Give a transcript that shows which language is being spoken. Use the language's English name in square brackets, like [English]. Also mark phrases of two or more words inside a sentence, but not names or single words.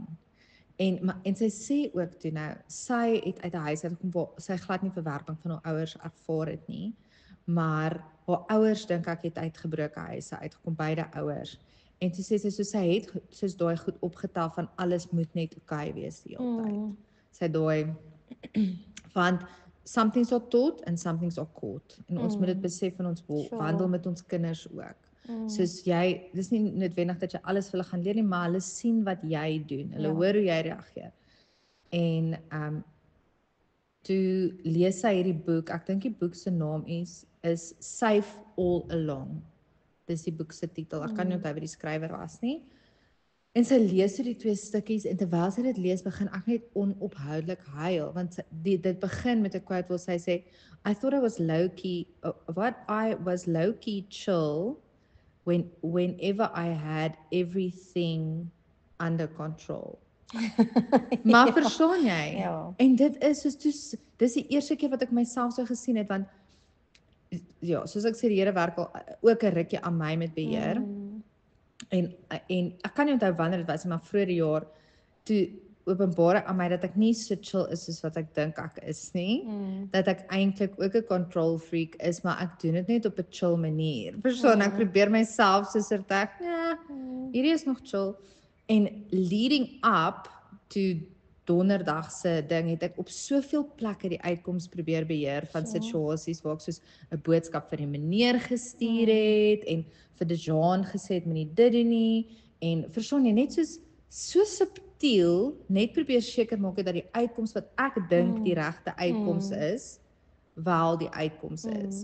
[Afrikaans] En sy sê ook toe nou, sy het uit 'n huis uitgekom waar sy glad nie verwerping van haar ouers ervaar het nie, maar haar ouers dink ek het uitgebroke huise uitgekom, beide ouers. En toe sê sy, sy het soos daai goed opgetel van alles moet net okay wees die hele tyd. Sy daai want [English] something's are taught and something's are caught. [Afrikaans] En ons moet dit besef, en ons wandel met ons kinders ook. Soos dis nie noodwendig dat jy alles vir hulle gaan leer nie, maar hulle sien wat jy doen. Hulle hoor hoe jy reageer. En toe lees sy hierdie boek, ek dink die boek se naam is Safe All Along. Dis die boek se titel. Ek kan nie onthou wie die skrywer was nie. En sy lees die 2 stukkies, en terwyl sy dit lees, begin ek net onophoudelik huil, want dit begin met 'n quote waar sy sê, [English] I thought I was low-key chill whenever I had everything under control. [Afrikaans] Maar verstaan jy? Ja. En dit is soos, dis die eerste keer wat ek myself so gesien het, want ja, soos ek sê, die Here werk al ook 'n rukkie aan my met beheer. En ek kan nie onthou wanneer dit was, maar vroeër die jaar, toe openbaar aan my dat ek nie so chill is soos wat ek dink ek is nie, dat ek eintlik ook 'n control freak is, maar ek doen dit net op 'n chill manier. Verstaan, ek probeer myself soos hierdie is nog chill, En [English] leading up to [Afrikaans] donderdag se ding het ek op soveel plekke die uitkoms probeer beheer van situasies waar ek soos 'n boodskap vir die meneer gestuur het en vir Dejan gesê het moenie dit doen nie en verstaan jy net so subtiel net probeer seker maak dat die uitkoms wat ek dink die regte uitkoms is wel die uitkoms is.